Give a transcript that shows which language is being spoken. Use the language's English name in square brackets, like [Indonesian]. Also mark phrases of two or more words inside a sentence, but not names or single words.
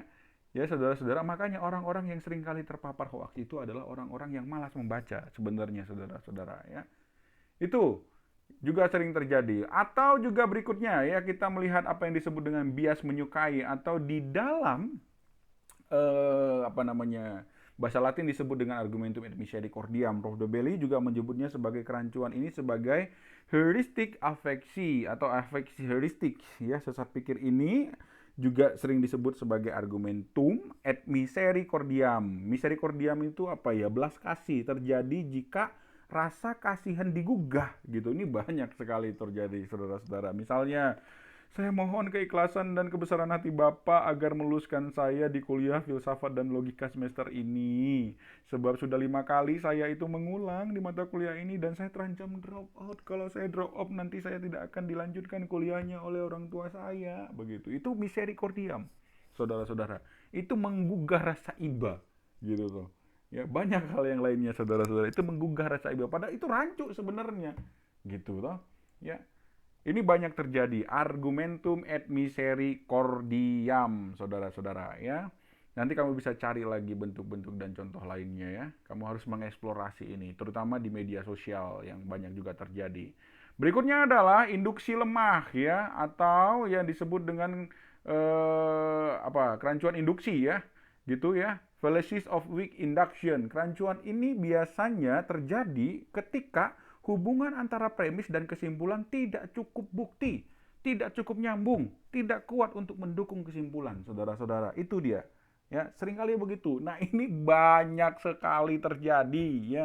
[Indonesian] Ya saudara-saudara, makanya orang-orang yang sering kali terpapar hoax itu adalah orang-orang yang malas membaca sebenarnya saudara-saudara ya. Itu juga sering terjadi. Atau juga berikutnya ya, kita melihat apa yang disebut dengan bias menyukai, atau di dalam apa namanya, bahasa Latin disebut dengan [Latin] argumentum et misericordiam. [Indonesian] Prof. Dobelli juga menyebutnya sebagai kerancuan ini sebagai heuristik afeksi atau afeksi heuristik ya. Sesat pikir ini juga sering disebut sebagai [Latin] argumentum et misericordiam. [Indonesian] Misericordiam itu apa ya? Belas kasih terjadi jika rasa kasihan digugah gitu. Ini banyak sekali terjadi saudara-saudara. Misalnya, saya mohon keikhlasan dan kebesaran hati Bapak agar meluluskan saya di kuliah filsafat dan logika semester ini. Sebab sudah 5 kali saya itu mengulang di mata kuliah ini dan saya terancam [English] drop out. [Indonesian] Kalau saya [English] drop out [Indonesian] nanti saya tidak akan dilanjutkan kuliahnya oleh orang tua saya. Begitu. Itu misericordiam, saudara-saudara. Itu menggugah rasa iba, gitu tuh. Ya, banyak hal yang lainnya saudara-saudara. Itu menggugah rasa iba. Padahal itu rancu sebenarnya. Gitu toh. Ya. Ini banyak terjadi, [Latin] argumentum et misericordiam, [Indonesian] saudara-saudara ya. Nanti kamu bisa cari lagi bentuk-bentuk dan contoh lainnya ya. Kamu harus mengeksplorasi ini, terutama di media sosial yang banyak juga terjadi. Berikutnya adalah induksi lemah ya, atau yang disebut dengan kerancuan induksi ya, gitu ya. [English] Fallacies of weak induction. [Indonesian] Kerancuan ini biasanya terjadi ketika hubungan antara premis dan kesimpulan tidak cukup bukti, tidak cukup nyambung, tidak kuat untuk mendukung kesimpulan, saudara-saudara. Itu dia. Ya, seringkali begitu. Nah, ini banyak sekali terjadi ya.